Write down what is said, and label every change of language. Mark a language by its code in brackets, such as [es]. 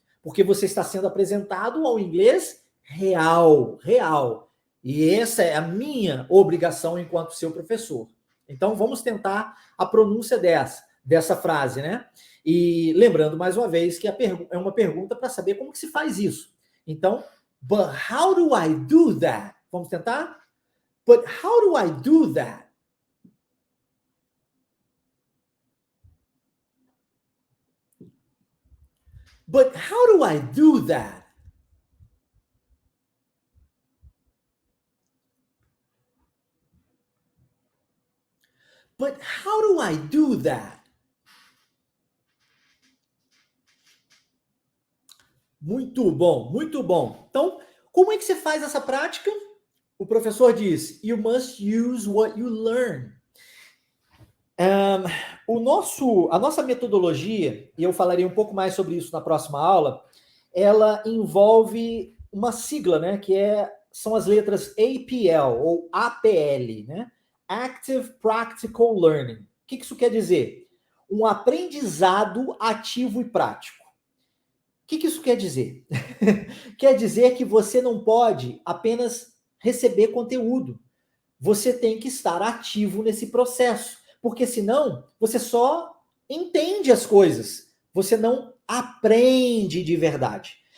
[pt] Porque você está sendo apresentado ao inglês real, real. E essa é a minha obrigação enquanto seu professor. Então, vamos tentar a pronúncia dessa frase, né? E lembrando mais uma vez que é uma pergunta para saber como que se faz isso. Então, [en] but how do I do that? [pt] Vamos tentar? [en] But how do I do that? But how do I do that? But how do I do that? [pt] Muito bom, muito bom. Então, como é que você faz essa prática? O professor diz, [en] you must use what you learn. [pt] A nossa metodologia, e eu falarei um pouco mais sobre isso na próxima aula, ela envolve uma sigla, né, são as letras APL ou APL, né? [en] Active Practical Learning. [pt] O que isso quer dizer? Um aprendizado ativo e prático. O que isso quer dizer? Quer dizer que você não pode apenas receber conteúdo. Você tem que estar ativo nesse processo, porque senão você só entende as coisas, você não aprende de verdade.